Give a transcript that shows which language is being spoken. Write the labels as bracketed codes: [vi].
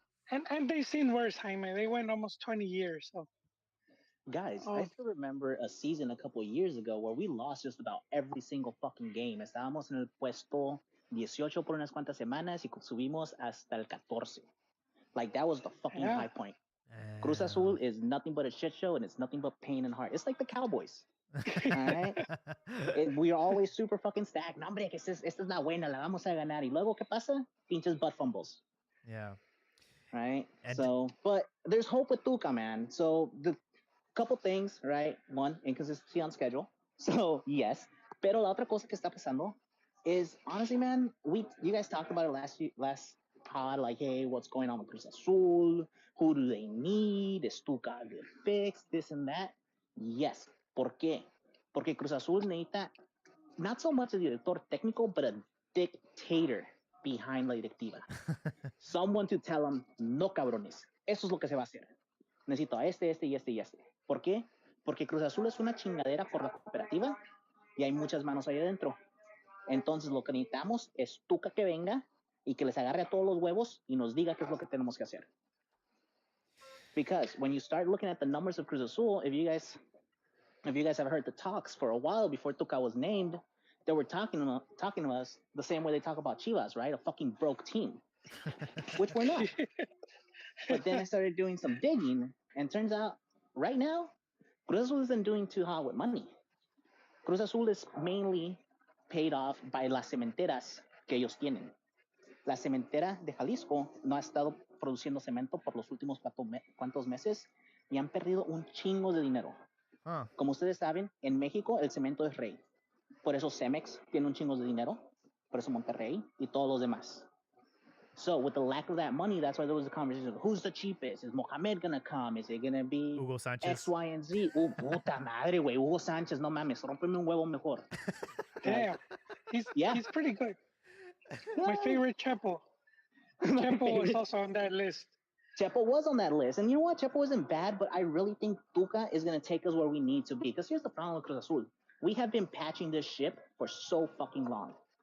[en] And they've seen worse, Jaime. They went almost 20 years. So, guys, I still remember a season a couple of years ago where we lost just about every single fucking game. [es] Estábamos en el puesto 18 por unas cuantas semanas y subimos hasta el 14. [en] Like that was the fucking high point. Cruz Azul is nothing but a shit show and it's nothing but pain and heart. It's like the Cowboys. All right? We are always super fucking stacked. [es] No, hombre, que esta es la buena, la vamos a ganar. Y luego, ¿qué pasa? Pinches [en] butt fumbles. Yeah. Right? So, but there's hope with Tuca, man. So, the couple things, right? One, inconsistency on schedule. So, yes. [es] Pero la otra cosa que está pasando [en] is, honestly, man, you guys talked about it last pod like, hey, what's going on with Cruz Azul? Who do they need? Is Tuca a good fix? This and that. Yes. [es] ¿Por qué? Porque Cruz Azul necesita [en] not so much a director técnico, but a dictator behind [es] la directiva. [en] Someone to tell them, [es] no cabrones, eso es lo que se va a hacer. Necesito a este y este. ¿Por qué? Porque Cruz Azul es una chingadera por la cooperativa y hay muchas manos ahí adentro. Entonces lo que necesitamos es Tuca que venga y que les agarre a todos los huevos y nos diga qué es lo que tenemos que hacer. [en] Because when you start looking at the numbers of Cruz Azul, if you guys have heard the talks for a while before Tuca was named, they were talking to us the same way they talk about Chivas, right? A fucking broke team, which we're not. But then I started doing some digging, and turns out right now, Cruz Azul isn't doing too hot with money. Cruz Azul is mainly paid off by [es] las cementeras que ellos tienen. La cementera de Jalisco no ha estado produciendo cemento por los últimos cuantos meses y han perdido un chingo de dinero. Como ustedes saben, en México el cemento es rey. Por eso Cemex tiene un chingo de dinero, por eso Monterrey y todos los demás. [en] So with the lack of that money, that's why there was a conversation of who's the cheapest? Is Mohamed gonna come? Is it gonna be Hugo Sanchez? X, Y, and Z? [es] Puta madre, güey. Hugo Sánchez, no mames, rómpeme un huevo mejor. [en] Damn, he's pretty good. Yeah. My favorite Chepo. Chepo was also on that list. Chepo was on that list. And you know what? Chepo isn't bad, but I really think Tuca is going to take us where we need to be. Because here's the problem with Cruz Azul. We have been patching this ship for so fucking long.